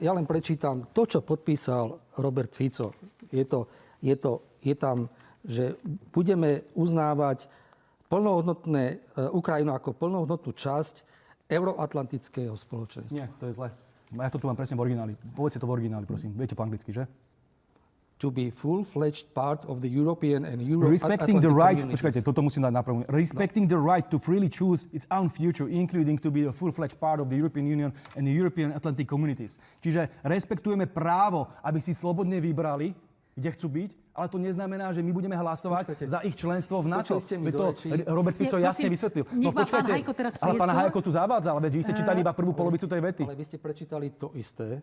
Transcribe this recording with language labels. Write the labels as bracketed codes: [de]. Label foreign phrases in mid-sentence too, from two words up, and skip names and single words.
[sk] Ja len prečítam to, čo podpísal Robert Fico. Je tam, že budeme uznávať plnohodnotné Ukrajinu ako plnohodnotnú časť euroatlantického spoločenstva. Nie, to je zle. Ja to tu mám presne v origináli. Povedzte to v origináli, prosím. Viete po anglicky, že? [en] To be full-fledged part of the European and Respecting the right, [sk] počkajte, toto musím dať napravu. [en] Respecting the right to freely choose its own future, including to be a full-fledged part of the European Union and the European Atlantic communities. [sk] Čiže respektujeme právo, aby si slobodne vybrali, kde chcú byť, ale to neznamená, že my budeme hlasovať za ich členstvo v NATO. To Robert Fico jasne vysvetlil. No počkajte, ale pán Hajko tu zavádzal, veď vy ste čítali iba prvú polovicu tej vety. Ale vy ste prečítali to isté.